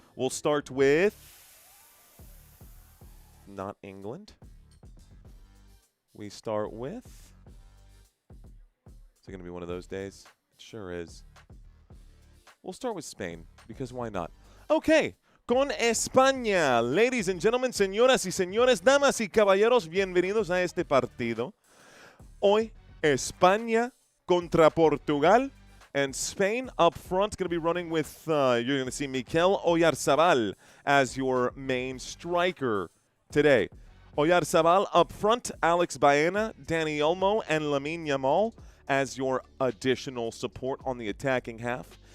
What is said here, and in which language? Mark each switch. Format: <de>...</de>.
<en>We'll start with not England. We start with, is it going to be one of those days? It sure is. We'll start with Spain, because why not?</en> <es>Okay, con España.</es> <en>Ladies and gentlemen,</en> <es>señoras y señores, damas y caballeros, bienvenidos a este partido. Hoy, España contra Portugal.</es> <en>And Spain up front going to be running with, you're going to see Mikel Oyarzabal as your main striker today. Oyarzabal up front, Alex Baena, Dani Olmo, and Lamine Yamal as your additional support on the attacking half.</en>